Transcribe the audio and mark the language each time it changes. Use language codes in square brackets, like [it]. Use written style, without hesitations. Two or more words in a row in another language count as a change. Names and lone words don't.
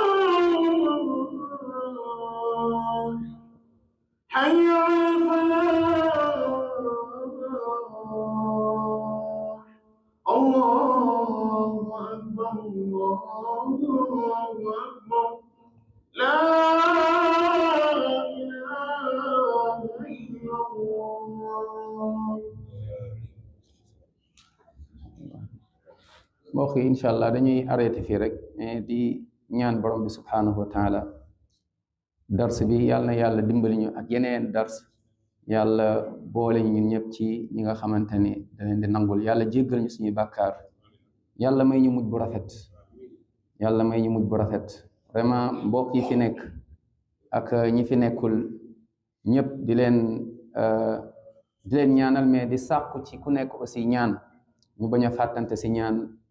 [ar] حي على الفلاح الله أكبر الله أكبر لا إله إلا الله [wo] mbokk yi [ar] إن شاء الله [wo] dañuy arrêté fii rek di ñaan borom bi [ar] سبحانه وتعالى [wo] dars bi yàlla na yàlla dimbali ñu ak yeneen dars yàlla boole ñu ñun ñëpp ci ñi nga xamante ni da leen di nangul yàlla jéggal ñu suñuy bàkkaar yàlla may ñu mujj bu rafet yàlla may ñu mujj bu rafet vraiment mbokk yi fi nekk ak ñi fi nekkul ñëpp di leen di leen ñaanal mais di sàkku ci ku nekk aussi ñaan ñu bañ a fàttante si ñaan